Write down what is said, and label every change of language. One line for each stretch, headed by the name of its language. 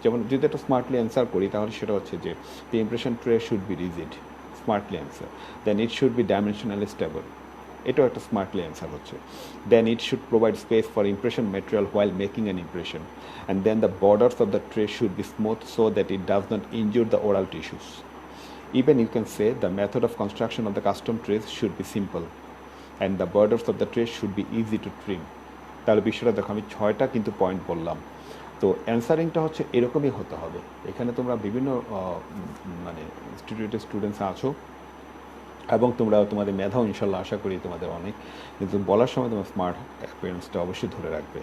Bangla: যেমন যদি একটা স্মার্টলি অ্যান্সার করি তাহলে সেটা হচ্ছে যে
English: the impression tray should be rigid, smartly answer, then it should be dimensionally stable,
Bangla: এটাও একটা স্মার্টলি অ্যান্সার হচ্ছে।
English: Then it should provide space for impression material while making an impression, and then the borders of the tray should be smooth so that it does not injure the oral tissues. Even you can say the method of construction of the custom trays should be simple and the borders of the tray should be easy to trim.
Bangla: তাহলে বিষয়টা দেখো, আমি 6টা কিন্তু point বললাম। তো অ্যান্সারিংটা হচ্ছে এরকমই হতে হবে। এখানে তোমরা বিভিন্ন মানে ইনস্টিটিউটের স্টুডেন্টস আছো এবং তোমরা তোমাদের মেধাও ইনশাল্লাহ আশা করি তোমাদের অনেক, কিন্তু বলার সময় তোমার স্মার্ট অ্যাপিয়ারেন্সটা অবশ্যই ধরে রাখবে।